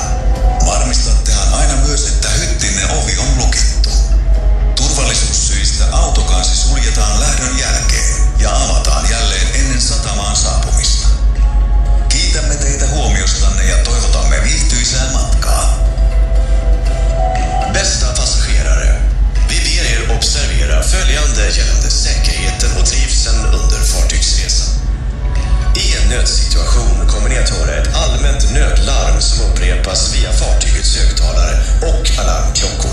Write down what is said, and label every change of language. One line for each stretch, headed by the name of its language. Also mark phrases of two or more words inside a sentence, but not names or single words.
Finnish: Varmistattehan aina myös, että hyttinne ovi on lukittu. Turvallisuussyistä autokansi suljetaan lähdön jälkeen ja avataan jälleen ennen satamaan saapumista. Kiitämme teitä huomiostanne ja toivotamme viihtyisää matkaa.
Swedish: Bästa passagerare, vi ber er observera följande gällande säkerheten och trivseln under fartygsresan. I en nödsituation kommer ni att höra ett allmänt nödlarm som upprepas via fartygets högtalare och alarmklockor.